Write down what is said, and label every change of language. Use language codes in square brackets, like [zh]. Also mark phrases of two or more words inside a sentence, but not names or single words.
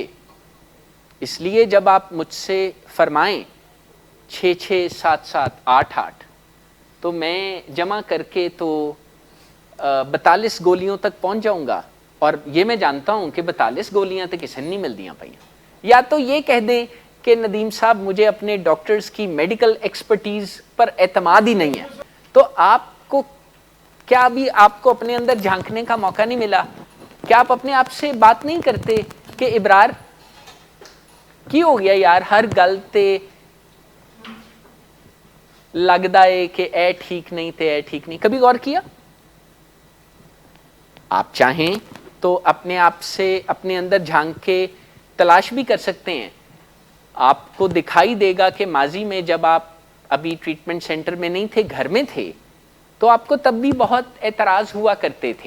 [ur] اس لیے جب آپ مجھ سے فرمائیں 6-6, 7-7, 8-8, تو میں جمع کر کے تو 42 گولیوں تک پہنچ جاؤں گا. اور یہ میں جانتا ہوں کہ 42 گولیاں تو کسی نے نہیں مل دیاں پائیاں. یا تو یہ کہہ دیں کہ ندیم صاحب مجھے اپنے ڈاکٹرز کی [en] medical expertise [ur] پر اعتماد ہی نہیں ہے. تو آپ کو کیا ابھی آپ کو اپنے اندر جھانکنے کا موقع نہیں ملا؟ کیا آپ اپنے آپ سے بات نہیں کرتے کہ ابرار [pa] کی ہو گیا یار, ہر گل تے لگدا ہے کہ اے ٹھیک نہیں تے اے ٹھیک نہیں. [ur] کبھی غور کیا؟ آپ چاہیں تو اپنے آپ سے اپنے اندر جھانک کے تلاش بھی کر سکتے ہیں. آپ کو دکھائی دے گا کہ ماضی میں جب آپ ابھی [en] treatment center [ur] میں نہیں تھے, گھر میں تھے, تو آپ کو تب بھی بہت اعتراض ہوا کرتے تھے.